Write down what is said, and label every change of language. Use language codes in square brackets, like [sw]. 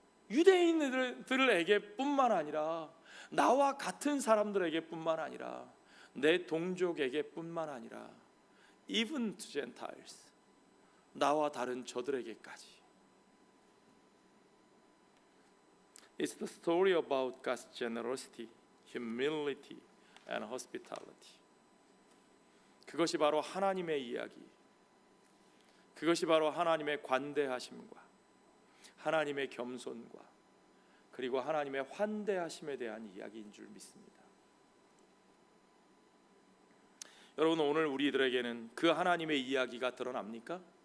[ko] 유대인들에게 뿐만 아니라, 나와 같은 사람들에게 뿐만 아니라, 내 동족에게 뿐만 아니라 [en] even to Gentiles, [ko] 나와 다른 저들에게까지. [en] It's the story about God's generosity, humility, and hospitality. [ko] 그것이 바로 하나님의 이야기. 그것이 바로 하나님의 관대하심과 하나님의 겸손과 그리고 하나님의 환대하심에 대한 이야기인 줄 믿습니다. 여러분, 오늘 우리들에게는 그 하나님의 이야기가 드러납니까?